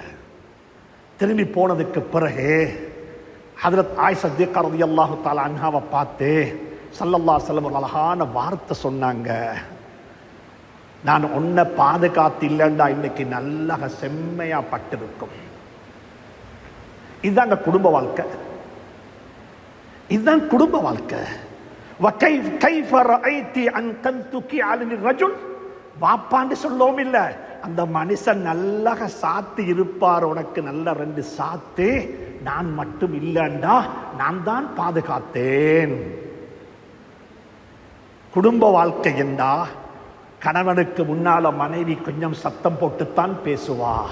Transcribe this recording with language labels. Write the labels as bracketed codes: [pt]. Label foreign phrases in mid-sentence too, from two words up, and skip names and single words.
[ta] திரும்பி போனதுக்கு பிறகு ஹஜ்ரத் ஆயிஷா சித்திகா [ar] رضي الله تعالى عنها [ta] பார்த்து [ar] صلى الله عليه وسلم [ta] அழகான வார்த்தை சொன்னாங்க. நான் உன்னை பாதுகாத்து இல்லைண்டா இன்னைக்கு நல்லா செம்மையா பட்டிருக்கும். இதுதாங்க குடும்ப வாழ்க்கை, இதுதான் குடும்ப வாழ்க்கை. [ar] وَكَيْفَ رَأَيْتِ أَنْ كَنْتُكِ عَلَى الرَّجُلِ. [ta] வாப்பாண்டு சொல்லவும் இல்லை, அந்த மனுஷன் நல்லா சாத்து இருப்பார், உனக்கு நல்ல 2 சாத்து. நான் மட்டும் இல்லைண்டா நான் தான் பாதுகாத்தேன். குடும்ப வாழ்க்கை என்றா கணவனுக்கு முன்னால மனைவி கொஞ்சம் சத்தம் போட்டுத்தான் பேசுவா.